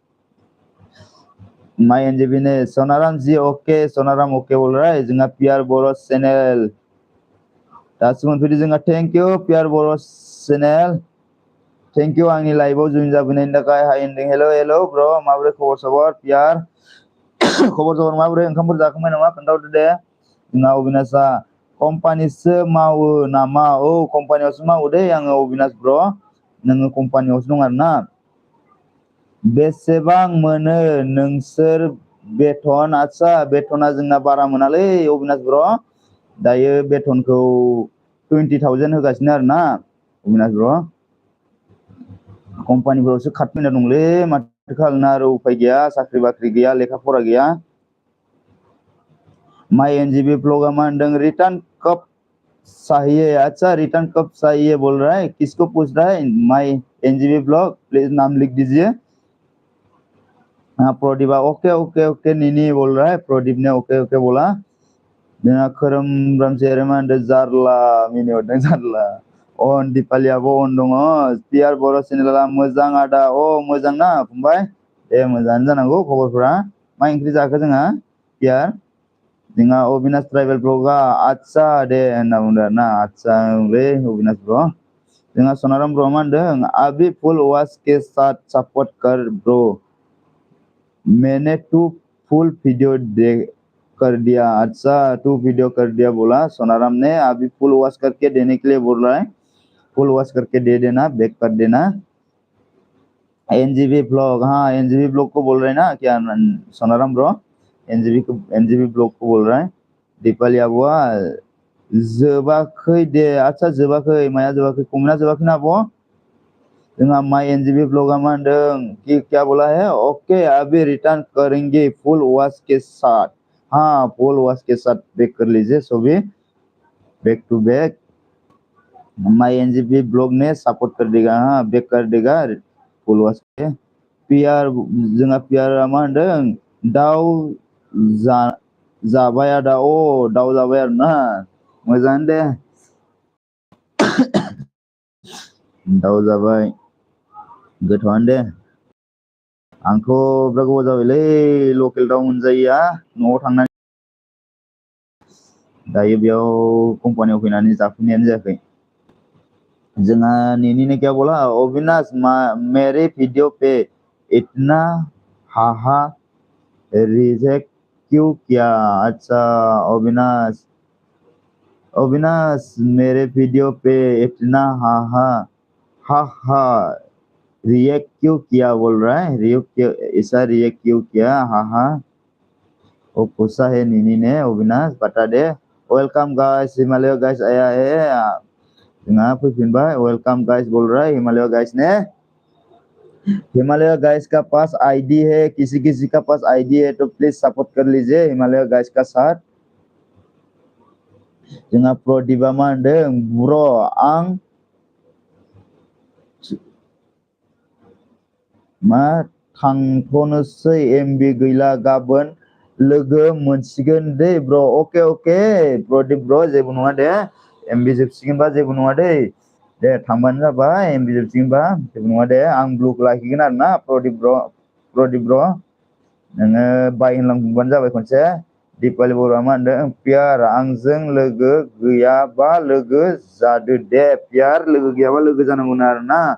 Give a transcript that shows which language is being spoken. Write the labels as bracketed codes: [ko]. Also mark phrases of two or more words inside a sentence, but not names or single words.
[brx] माई एनजीपी ने सोनाराम जी ओके सोनाराम ओके [hi] बोल रहा है [brx] जोंहा पियार बर' चैनल दासिम मोनफैदो जोंहा [en] thank you [brx] पियार बर' चैनल [en] thank you [brx] आंनि लाइभआव जइन जाबोनायनि थाखाय हाय होनदों हेलो हेलो ब्र माबोरै खबर सबर पियार खबर सबर माबोरै ओंखामफोर जाखांबाय नामा खोन्थाहरदो दे जोंहा अबिनाशआ कम्पानिसो मावो नामा औ कम्पानियावसो मावो दै आङो अबिनाश ब्र नोङो कम्पानियावसो दं आरोना बेसेबां मोनो नोंसोर बेथन आच्छा बेथना जोंना बारा मोनालै अबिनाश ब्र दायो बेथनखौ 20,000 होगासिनो आरोना अबिनाश ब्र कम्पानिफोरावसो खारफैना दंलै माथो खालामनो आरो उफाय गैया साख्रि बाख्रि गैया लेखा फरा गैया [hi] माई एनजीबी ब्लॉगा मा होनदों रिटर्न कब चाहिए अच्छा रिटर्न कब चाहिए बोल रहा है किसको पूछ रहा है माई एनजीबी ब्लॉग प्लीज नाम लिख दीजिए हाँ प्रदीपा ओके ओके ओके नीनी बोल रहा है प्रदीप ने ओके ओके बोला [brx] जोंहा खोरोमब्राम सेरे मा होनदों जारला मिनि हरदों जारला अन दिपालियाबो अन दङ पियार बर' चेनेला मोजां आदा अ मोजां ना फंबाय दे मोजाङानो जानांगौ खबरफोरा मा ओंख्रि जाखो जोंहा पियार जोंहा अबिनाश ट्राइबेल ब्लगा आच्छा दे होनना बुंदों आरोना आच्छा लै अबिनाश ब्र जोंहा सनाराम ब्र मा होनदों [hi] अभी [en] full watch [hi] के साथ सपोर्ट कर ब्रो मैंने 2 [en] full video [hi] कर दिया अच्छा 2 वीडियो कर दिया बोला सोनाराम ने अभी [en] full watch [hi] करके देने के लिए बोल रहा है [en] full watch [hi] करके दे देना बैक कर देना एनजीबी ब्लॉग हाँ एनजीबी ब्लॉग को बोल रहे हैं ना क्या सोनाराम ब्रो एनजीबी ब्लॉग को बोल रहा है [brx] दीपाली आब'आ जोबाखै दे अच्छा जोबाखै माया जोबाखै कमेन्टआ जोबाखै ना आब' जोंहा माई एनजीबी ब्लॉगा मा होनदों [hi] कि क्या बोला है ओके अभी रिटर्न करेंगे [en] full watch [hi] के साथ हाँ [en] full watch [hi] के साथ बैक कर लीजिए सभी [en] back to back [hi] माई एनजीबी ब्लॉग ने सपोर्ट कर देगा हाँ बैक कर देगा [en] full watch [hi] के [brx] पियार जोंहा पियारा मा होनदों दाउ जाबाय आदा अ दाउ जाबाय आरोना मोजाङानो दे दाउ जाबाय गोथावानो दे आंथ' बिराद गोबाव जाबायलै लकेल दाउ मोनजायैया न'आव थांनानै दायो बेयाव कम्पानियाव फैनानै जाफैनायानो जायाखै जोंहा [hi] नैनी ने क्या बोला अविनाश मेरे वीडियो पे इतना हाहा रिजेक्ट क्यों किया अच्छा अविनाश अविनाश मेरे वीडियो पे इतना हाहा हा रिएक्ट क्यों किया बोल रहा है ऐसा रिएक्ट क्यों किया हाहा वो पूछा है नीनी ने अविनाश बता दे [en] welcome guys [hi] हिमालय गाइस आया है [brx] जोंहा फैफिनबाय [en] welcome guys [hi] बोल रहा है हिमालय गाइस ने हिमालय गाइस का पास आईडी है किसी किसी का पास आईडी है तो प्लीज सपोर्ट कर लीजिए हिमालय गाइस का साथ [brx] जोंहा प्रदीपा मा होनदों ब्र आं मा थांथ'नोसै एमबि गैला गाबोन लोगो मोनसिगोन दे ब्र ओके ओके प्रदीप ब्र जेबो नङा दे एमबि जोबसिगोनबा जेबो नङा दे दे थांबानो जाबाय एमबि जोबसिगोनबा जेबो नङा दे आं ब्लग लाखिगोन आरोना प्रदीप ब्र नोङो बाय होनलांबानो जाबाय खनसे दिपालि बर'आ मा होनदों पियार आंजों लोगो गैयाबा लोगो जादो दे पियार लोगो गैयाबा लोगो जानांगौनो आरोना